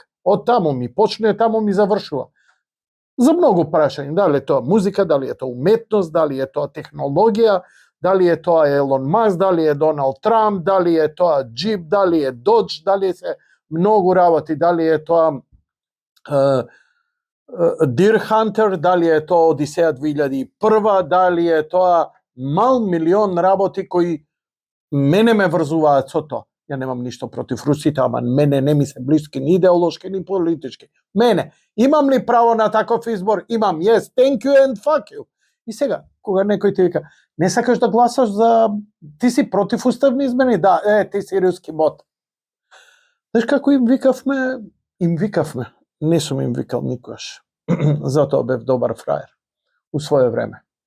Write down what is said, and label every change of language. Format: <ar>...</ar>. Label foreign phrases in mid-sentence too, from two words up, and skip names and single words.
<mk>Од таму ми почне, таму ми завршува. За многу прашања, дали е тоа музика, дали е тоа уметност, дали е тоа технологија, дали е тоа Елон Маск, дали е Доналд Трамп, дали е тоа Джип, дали е Додж, дали се многу работи, дали е тоа Deer Hunter, дали е тоа Одисеја 2001, дали е тоа милион работи кои мене ме врзуваат со тоа. Ја немам ништо против русите, ама мене не ми се блиски ни идеолошки, ни политички. Мене, имам ли право на таков избор? Имам,</mk> <en>yes, thank you and fuck you.</en> <mk>И сега, кога некој ти вика, не сакаш да гласаш за... Ти си против уставни измени? Да, ти си руски бот. Знаеш како им викавме? Им викавме. Не сум им викал никогаш. Затоа бев добар фраер.</mk> <sr>У своје време.</sr>